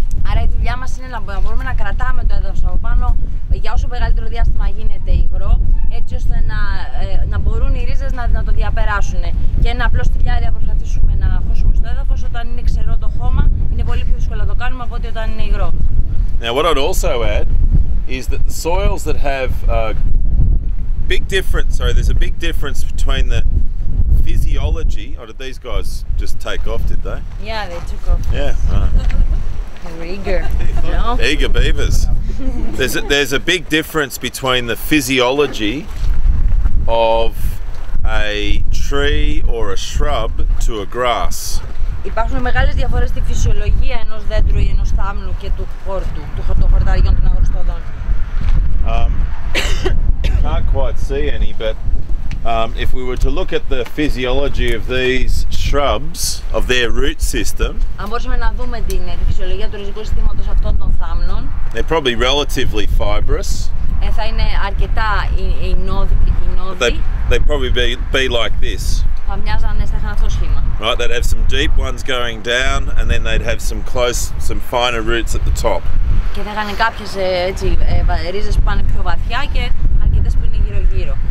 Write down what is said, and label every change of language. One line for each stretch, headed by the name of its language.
Greek: Άρα η δουλειά μας είναι να μπορούμε να κρατάμε το έδαφος από πάνω για όσο μεγαλύτερο διάστημα γίνεται υγρό, έτσι ώστε να μπορούν οι ρίζες να το διαπεράσουν. Και ένα απλό στυλιάρι να προσπαθήσουμε να χώσουμε στο έδαφος όταν είναι ξερό το χώμα, είναι πολύ πιο δύσκολο να το κάνουμε από ότι όταν είναι υγρό.
English: Now what I'd also add is that the soils that have there's a big difference between the physiology. Oh, did these guys just take off, did they? Yeah, they took off. Yeah, right. They were eager, no? Eager beavers. There's a big difference between the physiology of a tree or a shrub to a grass.
Greek: Υπάρχουν μεγάλες διαφορές στη φυσιολογία ενός δέντρου ή ενός θάμνου και του χόρτου, των χορταριών των αγροστοδών.
English: Can't quite see any, but if we were to look at the physiology of these shrubs, of their root system,
Greek: αν μπορούσαμε να δούμε τη φυσιολογία του ριζικού συστήματος αυτών των θάμνων,
English: they're probably relatively fibrous.
Greek: Θα είναι αρκετά ινώδη.
English: They'd probably be like this.
Greek: Θα μοιάζανε, θα είχαν αυτό το σχήμα.
English: Right, they'd have some deep ones going down, and then they'd have some finer roots at the top.
Greek: Και θα είχαν κάποιες ρίζες που πάνε πιο βαθιά και αρκετές που είναι γύρω-γύρω.